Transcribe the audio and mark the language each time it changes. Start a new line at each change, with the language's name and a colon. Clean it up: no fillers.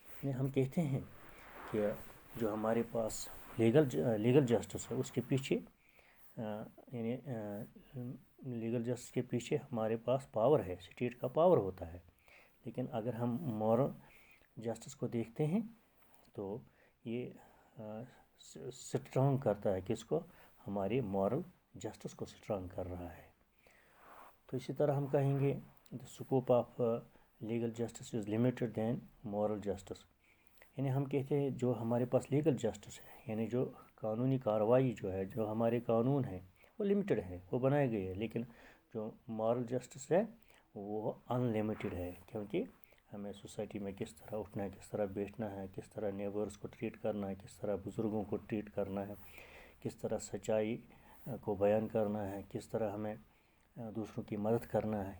Urdu: یعنی ہم کہتے ہیں کہ جو ہمارے پاس لیگل جسٹس ہے اس کے پیچھے، یعنی لیگل جسٹس کے پیچھے ہمارے پاس پاور ہے، اسٹیٹ کا پاور ہوتا ہے. لیکن اگر ہم مورل جسٹس کو دیکھتے ہیں تو یہ اسٹرانگ کرتا ہے کس کو، ہماری مورل جسٹس کو اسٹرانگ کر رہا ہے. تو اسی طرح ہم کہیں گے
English: the scope of legal justice is limited than moral justice.
Urdu: یعنی ہم کہتے ہیں جو ہمارے پاس لیگل جسٹس ہے، یعنی جو قانونی کارروائی جو ہے، جو ہمارے قانون ہیں وہ لمیٹڈ ہے، وہ بنائے گئے ہیں. لیکن جو مورل جسٹس ہے وہ ان لمیٹڈ ہے، کیونکہ ہمیں سوسائٹی میں کس طرح اٹھنا ہے، کس طرح بیٹھنا ہے، کس طرح نیبرس کو ٹریٹ کرنا ہے، کس طرح بزرگوں کو ٹریٹ کرنا ہے، کس طرح سچائی کو بیان کرنا ہے، کس طرح ہمیں دوسروں کی مدد کرنا ہے.